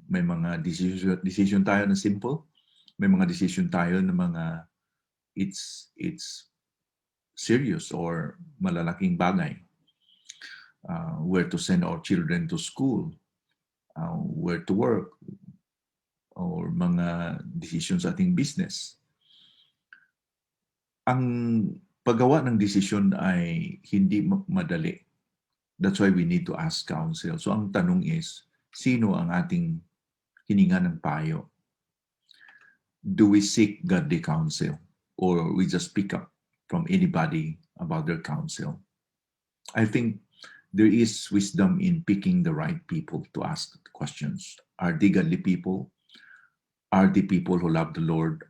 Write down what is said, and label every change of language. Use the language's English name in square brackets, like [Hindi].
[Filipino] May mga decision tayo na simple. May mga decision tayo na mga [English] it's serious [Filipino] or malalaking bagay. [English] Where to send our children to school, where to work, or mga decisions [Filipino] sa ating [English] business. [Filipino] Ang paggawa ng desisyon ay hindi madali. [English] That's why we need to ask counsel. [Filipino] So ang tanong is, sino ang ating hininga ng payo? [English] Do we seek godly counsel? Or we just pick up from anybody about their counsel? I think There is wisdom in picking the right people to ask questions. Are they godly people? Are they people who love the Lord?